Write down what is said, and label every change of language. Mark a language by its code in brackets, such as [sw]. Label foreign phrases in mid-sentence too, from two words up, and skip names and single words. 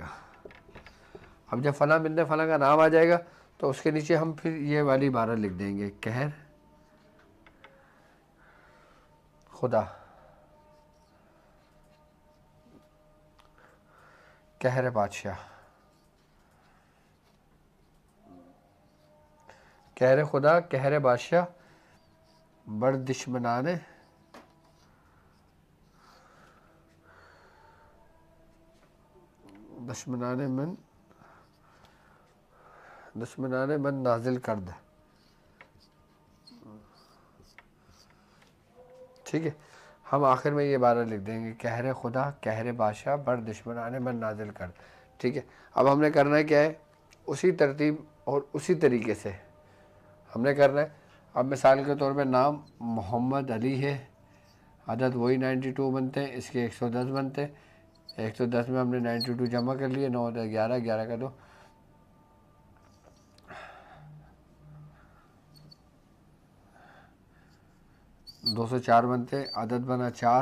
[ur] اب جب فلاں بن فلاں کا نام آ جائے گا تو اس کے نیچے ہم پھر یہ والی عبارت لکھ دیں گے، قہر [fa] خدا، قہر بادشاہ، قہر خدا، قہر بادشاہ، بر دشمنان من نازل کرد، [ur] ٹھیک ہے. ہم آخر میں یہ عبارت لکھ دیں گے، [fa] قہر خدا، قہر بادشاہ، بر دشمنان من نازل کرد، [ur] ٹھیک ہے. اب ہم نے کرنا ہے کیا ہے، اسی ترتیب اور اسی طریقے سے ہم نے کرنا ہے. اب مثال کے طور پہ نام محمد علی ہے، عدد وہی 92 بنتے ہیں، اس کے 110 بنتے ہیں. 110 میں ہم نے 92 جمع کر لیے، 9 11 11 کا 204 بنتے ہیں، عدد بنا 4.